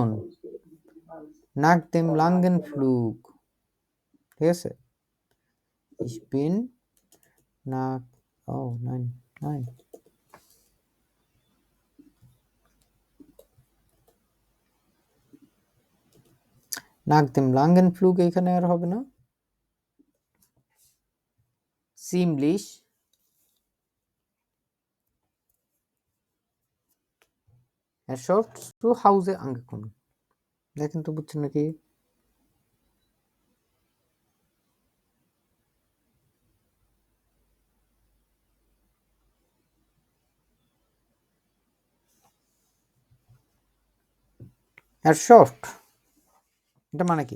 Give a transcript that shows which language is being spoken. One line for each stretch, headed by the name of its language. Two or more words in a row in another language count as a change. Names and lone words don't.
German: nach dem langen Flug,
Bangla: ঠিক আছে।
German: ich bin nach, oh nein, nein, nach dem langen Flug
Bangla: এখানে আর হবে না,
German: ziemlich erschöpft zu Hause angekommen।
Bangla: দেখেন তো বুঝছেন নাকি? erschöpft এটা মানে কি?